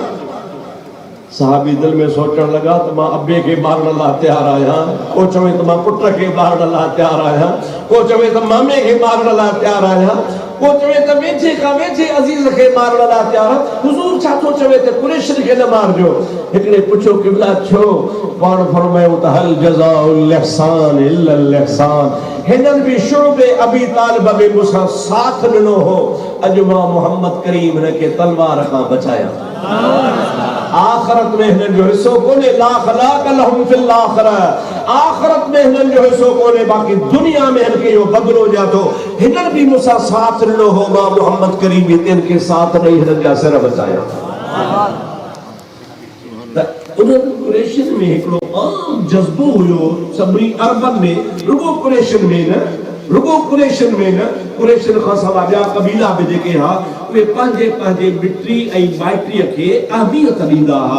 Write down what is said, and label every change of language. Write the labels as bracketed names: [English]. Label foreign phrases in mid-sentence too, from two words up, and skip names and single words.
[Sindhi] साहबी दिल में सोचण लॻा त मां अबे खे मारण लाइ तयारु आहियां, को चवे त मां पुट खे मारण लाइ तयारु आहियां, को चवे त मामे खे मारण लाइ तयारु आहियां, को चवे त वेझे खां वेझे अज़ीज़ खे मारण लाइ तयारु आहियां। हुज़ूर छा थो चवे त कुरैशियुनि खे न मारिजो? हिकिड़े पुछो क़िबला छो? पाण फरमायो त [Arabic] هل جزاء الإحسان إلا الإحسان. [Sindhi] हिननि बि शुअबे अबी तालिब में मूंसां साथ ॾिनो हो, अॼु मां मोहम्मद करीम हिन खे तलवार खां बचाया। आखिरत में हिननि जो हिस्सो कोन्हे, [Arabic] لا خلاق لهم في الآخرة. [Sindhi] आखिरत में हिननि जो हिस्सो कोन्हे, बाक़ी दुनिया में हिनखे इहो बदिलो ॾियां थो। हिननि बि मूंसां साथ ॾिनो हो, मां मोहम्मद करीम हिननि खे साथ ॾेई हिननि जा सिर बचाया। उन्हनि कुरैशियुनि में हिकिड़ो आम जज़्बो हुयो, सभिनी अरबनि में, रुगो कुरैशियुनि में न, रुगो कुरैशियुनि में न, कुरैशियुनि खां सवाइ ॿिया क़बीला बि जेके हा उहे पंहिंजे पंहिंजे मिटी ऐं माइटीअ खे अहमियत ॾींदा हुआ।